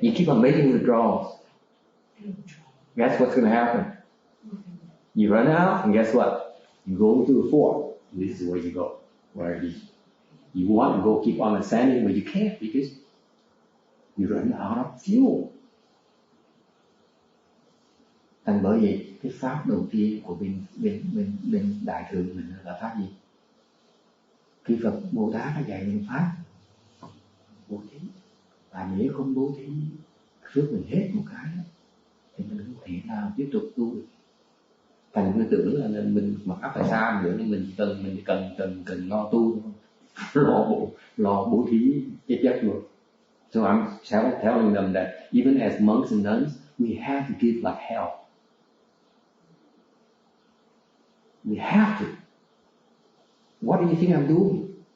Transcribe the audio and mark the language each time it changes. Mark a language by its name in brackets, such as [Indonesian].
[English] You keep on making withdrawals. That's what's going to happen. You run out, and guess what? You go to the fork. This is where you go. Where you want to go keep on ascending, but you can't because you run out of fuel. [Vietnamese] Thành bởi vì cái pháp đầu tiên của bên đại thừa mình là pháp gì? Khi Phật Bồ Tát đã dạy những pháp bố thí, và nếu không bố thí phước mình hết một cái thì mình không thể nào tiếp tục tu được. Thành cứ tưởng là mình mặc áo phải xa nữa, nhưng mình cần lo tu thôi, lo bố thí chết luôn. [English] So I'm telling them that even as monks and nuns, we have to give like hell. We have to. What do you think I'm doing?